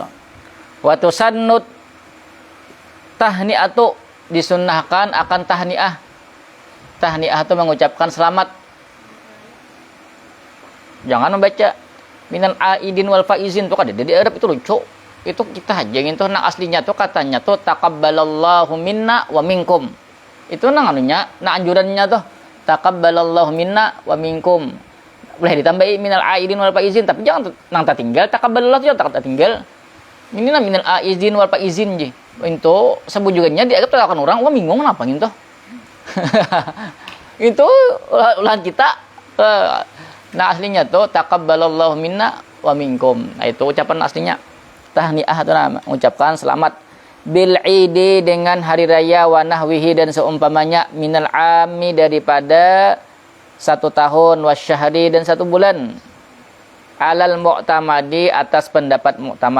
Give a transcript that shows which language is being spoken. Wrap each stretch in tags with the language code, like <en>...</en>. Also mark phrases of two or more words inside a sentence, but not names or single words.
<ar>وتسن التهنئة</ar> <bjn>disunnahkan akan tahni'ah. Tahni'ah itu mengucapkan selamat. Jangan membaca</bjn> <ar>من العائدين والفائزين</ar> <bjn>tuh kan di Arab itu lucu. Itu kita hajengin tuh nang aslinya tuh katanya tuh</bjn> <ar>تقبل الله منا ومنكم.</ar> <bjn>Itu nang anunya, nang anjurannya tuh</bjn> <ar>تقبل الله منا ومنكم.</ar> <bjn>Boleh ditambahi</bjn> <ar>من العائدين والفائزين,</ar> <bjn>tapi jangan nang tak tinggal taqabbalallahu jangan tak tinggal. Ini nah</bjn> <ar>من العائدين والفائزين</ar> <bjn>je. Itu sebujukannya dianggap terlakan orang, wah bingung kenapa gitu. Itu ulah kita nah aslinya tuh</bjn> <ar>تقبل الله منا ومنكم.</ar> <bjn>Nah itu ucapan aslinya. Tahniah itu nama mengucapkan selamat</bjn> <ar>بالعيد</ar> <bjn>dengan hari raya</bjn> <ar>ونحوه</ar> <bjn>dan seumpamanya</bjn> <ar>من العام</ar> <bjn>daripada 1 tahun wasyahri dan 1 bulan</bjn> <ar>على المعتمد</ar> <bjn>atas pendapat mu'tamad.</bjn>